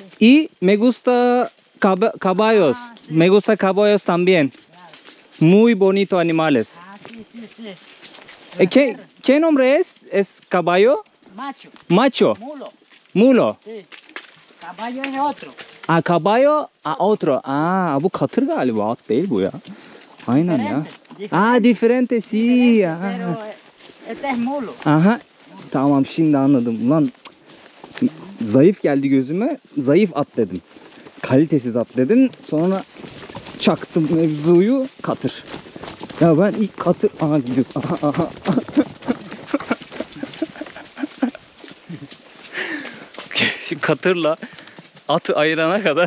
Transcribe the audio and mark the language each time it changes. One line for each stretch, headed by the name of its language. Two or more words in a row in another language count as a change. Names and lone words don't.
Spanish: Y me gusta caballos. Ah, sí. Me gusta caballos también. Claro. Muy bonito animales. Ah, sí, sí, sí. ¿Qué nombre es? ¿Es caballo? Macho, Macho. mulo, Mulo. sí. Caballo es otro. Ah, caballo. Ah, otro.
Turkish: Ah, bu katır galiba. At değil bu ya. Aynen ya.
Spanish: Diferente. Ah, diferente. Sí. Diferente, Ah. pero este es mulo.
Turkish: Aha. Tamam, şimdi anladım. Ulan zayıf geldi gözüme. Zayıf at dedim. Kalitesiz at dedim. Sonra çaktım mevzuyu, katır. Ya ben ilk katır... Aha gidiyoruz. Aha. Şimdi katırla atı ayırana kadar...